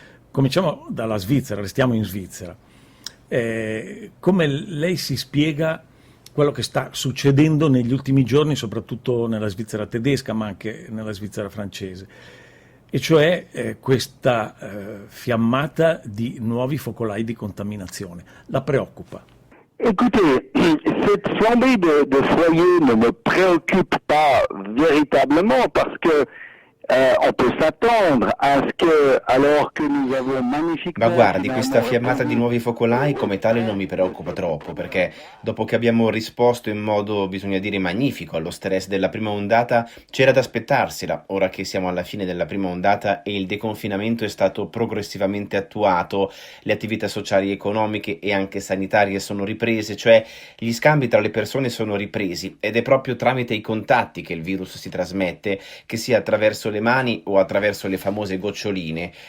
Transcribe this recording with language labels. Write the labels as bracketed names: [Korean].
[Italian] Cominciamo dalla Svizzera, restiamo in Svizzera. Come lei si spiega quello che sta succedendo negli ultimi giorni, soprattutto nella Svizzera tedesca, ma anche nella Svizzera francese, e cioè questa fiammata di nuovi focolai di contaminazione? La preoccupa? [French] Écoutez, cette flambée de foyers ne me préoccupe pas véritablement parce que on peut s'attendre à ce que, alors que nous avons magnifiquement... [Italian] Ma guardi, questa fiammata di nuovi focolai come tale non mi preoccupa troppo, perché dopo che abbiamo risposto in modo, bisogna dire, magnifico allo stress della prima ondata, c'era da aspettarsela, ora che siamo alla fine della prima ondata e il deconfinamento è stato progressivamente attuato, le attività sociali, economiche e anche sanitarie sono riprese, cioè gli scambi tra le persone sono ripresi, ed è proprio tramite i contatti che il virus si trasmette, che sia attraverso le mani o attraverso le famose goccioline.